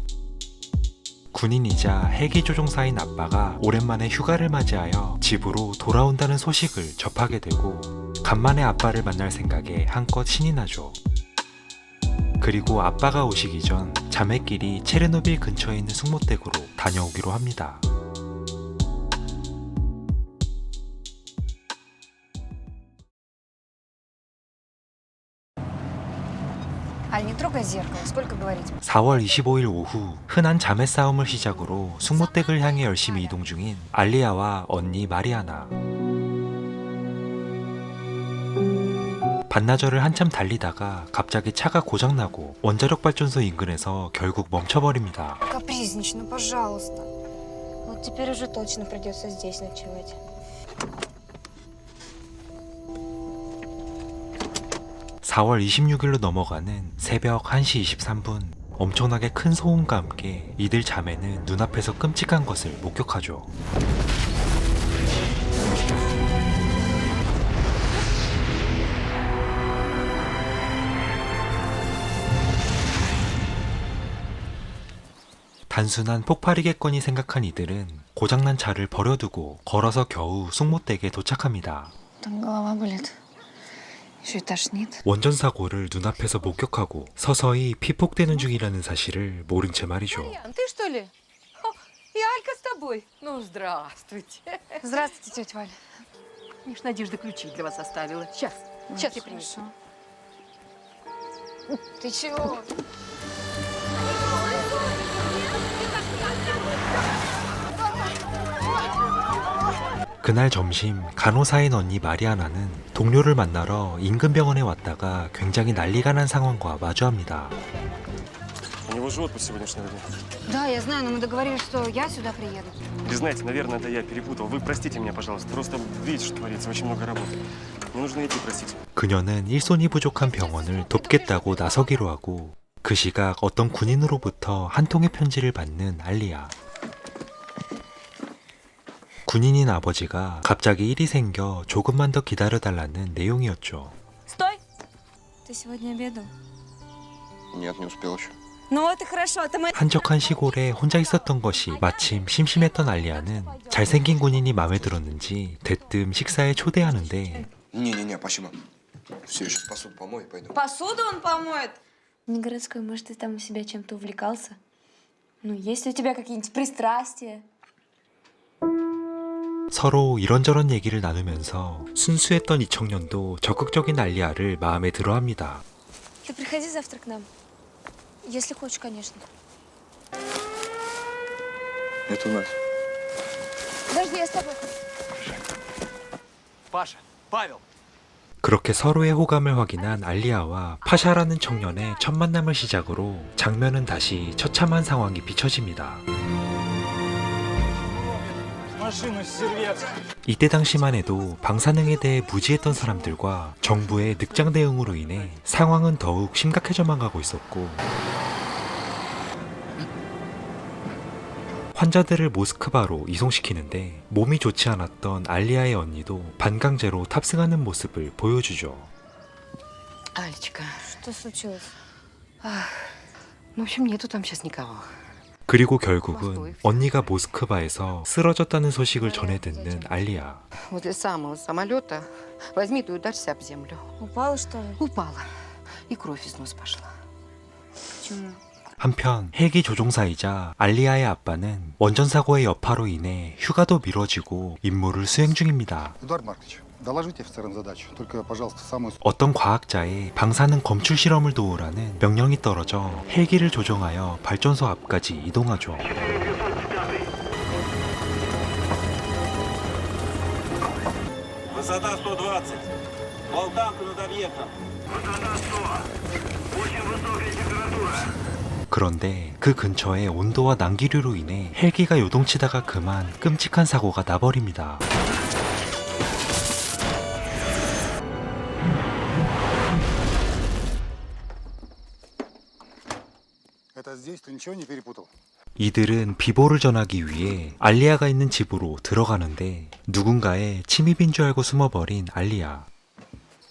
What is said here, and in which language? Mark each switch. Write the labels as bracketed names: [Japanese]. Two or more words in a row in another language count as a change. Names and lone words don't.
[Korean] 군인이자 헬기 조종사인 아빠가 오랜만에 휴가를 맞이하여 집으로 돌아온다는 소식을 접하게 되고 간만에 아빠를 만날 생각에 한껏 신이 나죠. 그리고 아빠가 오시기 전 자매끼리 체르노빌 근처에 있는 숙모댁으로 다녀오기로 합니다. [Russian] Аль, не трогай зеркало. Сколько говорить? [Korean] 4월 25일 오후 흔한 자매 싸움을 시작으로 숙모댁을 향해 열심히 이동 중인 알리아와 언니 마리아나. 반나절을 한참 달리다가 갑자기 차가 고장나고 원자력 발전소 인근에서 결국 멈춰버립니다. [Russian] Капризничай, ну пожалуйста. Вот теперь уже точно придется здесь ночевать. [Korean] (4월 26일로) 넘어가는 새벽 1시 23분 엄청나게 큰 소음과 함께 이들 자매는 눈앞에서 끔찍한 것을 목격하죠. 단순한 폭발이겠거니 생각한 이들은 고장난 차를 버려두고 걸어서 겨우 숙모댁에 도착합니다. [Russian] Там голова болит. Еще и тошнит. [Korean] 원전 사고를 눈앞에서 목격하고 서서히 피폭되는 중이라는 사실을 모른 채 말이죠. [Russian] Ты что ли? И Алька с тобой. Ну, здравствуйте. Здравствуйте, тетя Валь. Я ж Надежда ключи для вас оставила. Сейчас я принесу. Хорошо. Ты чего? [Korean] 그날 점심 간호사인 언니 마리아나는 동료를 만나러 인근 병원에 왔다가 굉장히 난리가 난 상황과 마주합니다. [Russian] У него же отпуск сегодняшнего дня. Да, я знаю, но мы договорились, что я сюда приеду. Вы знаете, наверное, это я перепутал. Вы простите меня, пожалуйста. Просто видите, что творится. Очень много работы. Мне нужно идти, простите. [Korean] 그녀는 일손이 부족한 병원을 돕겠다고 나서기로 하고 그 시각 어떤 군인으로부터 한 통의 편지를 받는 알리아. 군인인 아버지가 갑자기 일이 생겨 조금만 더 기다려달라는 내용이었죠. [Russian] Стой! Ты сегодня обедал? Нет, не успел еще. Ну вот и хорошо, а то мы... [Korean] 한적한 시골에 혼자 있었던 것이 마침 심심했던 알리아는 잘생긴 군인이 마음에 들었는지 대뜸 식사에 초대하는데 [Russian] Не-не-не, спасибо. Все, я сейчас посуду помою и пойду. Посуду он помоет. Не городской, может, ты там у себя чем-то увлекался? Ну, есть у тебя какие-нибудь пристрастия? [Korean] 서로 이런저런 얘기를 나누면서 순수했던 이 청년도 적극적인 알리아를 마음에 들어합니다. [Russian] Ты приходи завтра к нам. Если хочешь, конечно. Это у нас. Подожди, я с тобой. Паша, Павел. [Korean] 그렇게 서로의 호감을 확인한 알리아와 파샤라는 청년의 첫 만남을 시작으로 장면은 다시 처참한 상황이 비춰집니다. 이때 당시만 해도 방사능에 대해 무지했던 사람들과 정부의 늑장 대응으로 인해 상황은 더욱 심각해져만 가고 있었고 환자들을 모스크바로 이송시키는데 몸이 좋지 않았던 알리아의 언니도 반강제로 탑승하는 모습을 보여주죠. [Russian] Алечка, Что случилось? в общем, нету там сейчас никого. [Korean] 그리고 결국은 언니가 모스크바에서 쓰러졌다는 소식을 전해 듣는 알리아. [Russian] Возле самого самолета возьми и ударься об землю. Упала, что ли? Упала. И кровь из носа пошла. Почему? [Korean] 한편 헬기 조종사이자 알리아의 아빠는 원전 사고의 여파로 인해 휴가도 미뤄지고 임무를 수행 중입니다. [Russian] Эдуард Маркович, доложите офицерам задачу. Только, пожалуйста, самую... [Korean] 어떤 과학자의 방사능 검출 실험을 도우라는 명령이 떨어져 헬기를 조종하여 발전소 앞까지 이동하죠. [Russian] Высота 120. Болтанку над объектом. Высота 100. Очень высокая температура. [Korean] 그런데 그 근처에 온도와 난기류로 인해 헬기가 요동치다가 그만 끔찍한 사고가 나버립니다. [Russian] Это здесь? Ты ничего не перепутал? [Korean] 이들은 비보를 전하기 위해 알리아가 있는 집으로 들어가는데 누군가의 침입인 줄 알고 숨어버린 알리아.